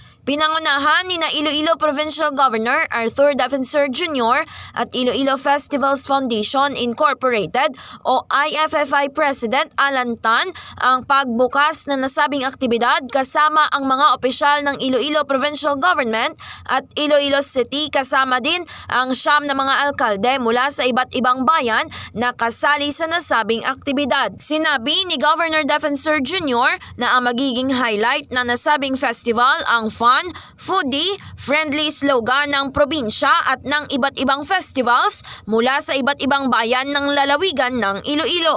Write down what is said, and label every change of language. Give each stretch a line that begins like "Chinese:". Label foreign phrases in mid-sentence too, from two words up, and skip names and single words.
Filipino: Pinangunahan ni na Iloilo Provincial Governor Arthur Defensor Jr. at Iloilo Festivals Foundation Incorporated o IFFI President Alan Tan ang pagbukas na nasabing aktibidad kasama ang mga opisyal ng Iloilo Provincial Government at Iloilo City, kasama din ang 9 na mga alkalde mula sa iba't ibang bayan na kasali sa nasabing aktibidad. Sinabi ni Governor Defensor Jr. na ang magiging highlight na nasabing festival ang
English: fun, foodie, friendly
Filipino: slogan ng probinsya at ng iba't ibang festivals mula sa iba't ibang bayan ng lalawigan ng Iloilo.